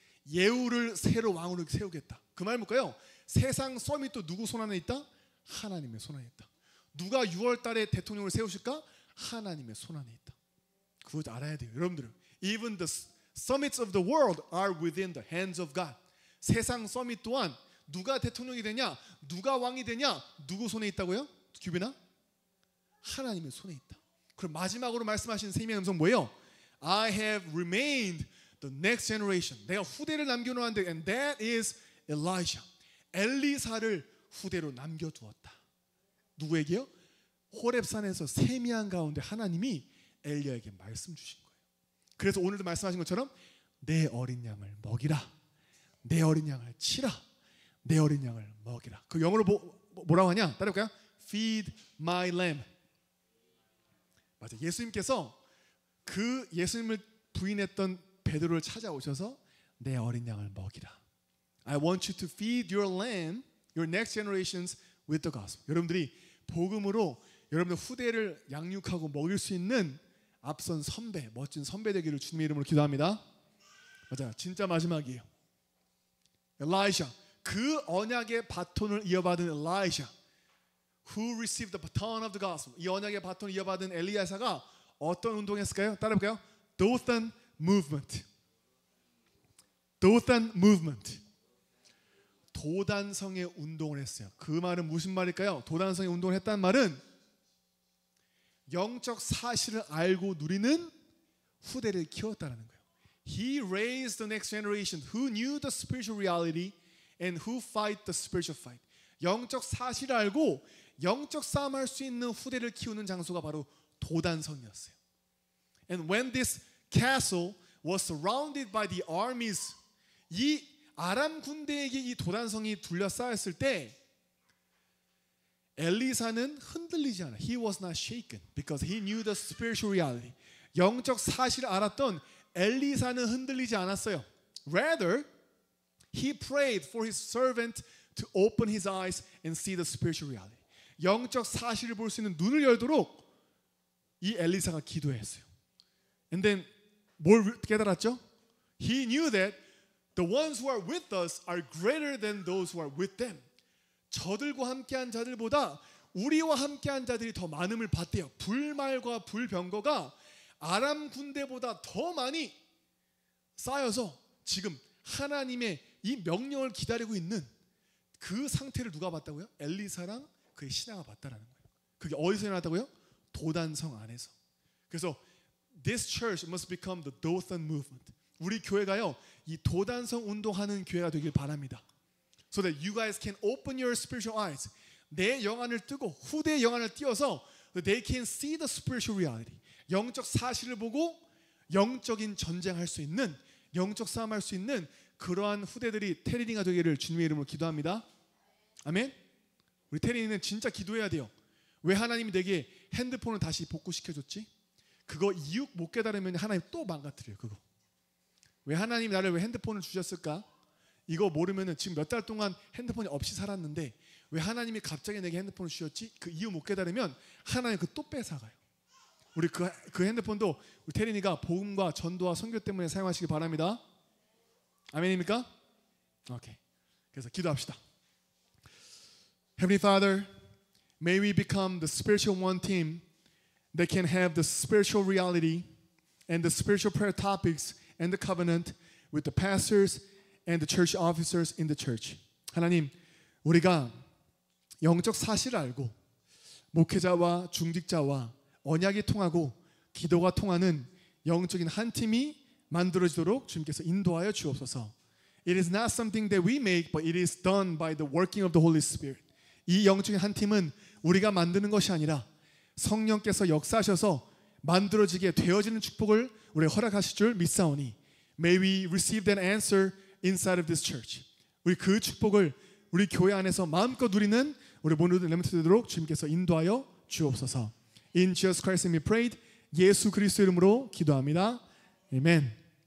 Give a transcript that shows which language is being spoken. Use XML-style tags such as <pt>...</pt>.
<ko>예후를 새로 왕으로 세우겠다. 그 말 뭘까요? 세상 썸이 또 누구 손 안에 있다? 하나님의 손 안에 있다. 누가 6월 달에 대통령을 세우실까? 하나님의 손 안에 있다. 그거 알아야 돼요. 여러분들은</ko> <en>Even the summits of the world are within the hands of God.</en> <ko>세상 서밋 또한 누가 대통령이 되냐, 누가 왕이 되냐, 누구 손에 있다고요? 규빈아? 하나님의 손에 있다. 그럼 마지막으로 말씀하신 세미의 음성 뭐예요?</ko> <en>I have remained the next generation.</en> <ko>내가 후대를 남겨놓았는데,</ko> <en>and that is Elijah.</en> <ko>엘리사를 후대로 남겨두었다. 누구에게요? 호렙산에서 세미한 가운데 하나님이 엘리야에게 말씀 주신 거예요. 그래서 오늘도 말씀하신 것처럼 내 어린 양을 먹이라, 내 어린 양을 치라, 내 어린 양을 먹이라. 그 영어로 뭐라고 하냐? 따라해볼까요?</ko> <en>Feed my lamb.</en> <ko>맞아. 예수님께서 그 예수님을 부인했던 베드로를 찾아오셔서 내 어린 양을 먹이라.</ko> <en>I want you to feed your lamb, your next generations with the gospel.</en> <ko>여러분들이 복음으로 여러분들 후대를 양육하고 먹일 수 있는 앞선 선배, 멋진 선배 되기를 주님의 이름으로 기도합니다. 맞아. 진짜 마지막이에요. 엘리샤, 그 언약의 바톤을 이어받은 엘리샤,</ko> <en>who received the baton of the gospel.</en> <ko>이 언약의 바톤을 이어받은 엘리야사가 어떤 운동했을까요? 따라해볼까요?</ko> <en>Dothan movement. Dothan movement.</en> <ko>도단성의 운동을 했어요. 그 말은 무슨 말일까요? 도단성의 운동을 했다는 말은 영적 사실을 알고 누리는 후대를 키웠다는 거예요.</ko> <en>He raised the next generation who knew the spiritual reality and who fight the spiritual fight.</en> <ko>영적 사실을 알고 영적 싸움할 수 있는 후대를 키우는 장소가 바로 도단성이었어요.</ko> <en>And when this castle was surrounded by the armies,</en> <ko>이 아람 군대에게 이 도단성이 둘러싸였을 때 엘리사는 흔들리지 않아.</ko> <en>He was not shaken because he knew the spiritual reality.</en> <ko>영적 사실을 알았던 엘리사는 흔들리지 않았어요.</ko> <en>Rather, he prayed for his servant to open his eyes and see the spiritual reality.</en> <ko>영적 사실을 볼 수 있는 눈을 열도록 이 엘리사가 기도했어요.</ko> <en>And then</en> <ko>뭘 깨달았죠?</ko> <en>He knew that the ones who are with us are greater than those who are with them.</en> <ko>저들과 함께한 자들보다 우리와 함께한 자들이 더 많음을 봤대요. 불말과 불병거가 아람 군대보다 더 많이 쌓여서 지금 하나님의 이 명령을 기다리고 있는 그 상태를 누가 봤다고요? 엘리사랑 그의 신하가 봤다라는 거예요. 그게 어디서 일어났다고요? 도단성 안에서. 그래서</ko> <en>this church must become the Dothan movement.</en> <ko>우리 교회가요, 이 도단성 운동하는 교회가 되길 바랍니다.</ko> <en>So that you guys can open your spiritual eyes.</en> <ko>내 영안을 뜨고 후대의 영안을 띄워서</ko> <en>they can see the spiritual reality.</en> <ko>영적 사실을 보고 영적인 전쟁할 수 있는, 영적 싸움할 수 있는 그러한 후대들이 테린이가 되기를 주님의 이름으로 기도합니다. 아멘. 우리 테린이는 진짜 기도해야 돼요. 왜 하나님이 내게 핸드폰을 다시 복구시켜줬지? 그거 이유 못 깨달으면 하나님 또 망가뜨려요. 그거. 왜 하나님이 나를 왜 핸드폰을 주셨을까? 이거 모르면은 지금 몇 달 동안 핸드폰이 없이 살았는데 왜 하나님이 갑자기 내게 핸드폰을 주셨지? 그 이유 못 깨달으면 하나님 그 또 뺏어가요. 우리 그 핸드폰도 우리 테린이가 복음과 전도와 선교 때문에 사용하시기 바랍니다. 아멘입니까? 오케이. 그래서 기도합시다.</ko> <en>Heavenly Father, may we become the spiritual one team that can have the spiritual reality and the spiritual prayer topics and the covenant with the pastors and the church officers in the church.</en> <ko>하나님, 우리가 영적 사실을 알고 목회자와 중직자와 언약이 통하고 기도가 통하는 영적인 한 팀이 만들어지도록 주님께서 인도하여 주옵소서.</ko> <en>It is not something that we make, but it is done by the working of the Holy Spirit.</en> <ko>이 영적인 한 팀은 우리가 만드는 것이 아니라 성령께서 역사하셔서 만들어지게 되어지는 축복을 우리가 허락하실 줄 믿사오니</ko> <en>May we receive that answer inside of this church.</en> <ko>우리 그 축복을 우리 교회 안에서 마음껏 누리는 우리 모든 렘넌트 되도록 주님께서 인도하여 주옵소서.</ko> <en>In Jesus Christ's name we prayed.</en> <ko>예수 그리스도 이름으로 기도합니다. 아멘.</ko>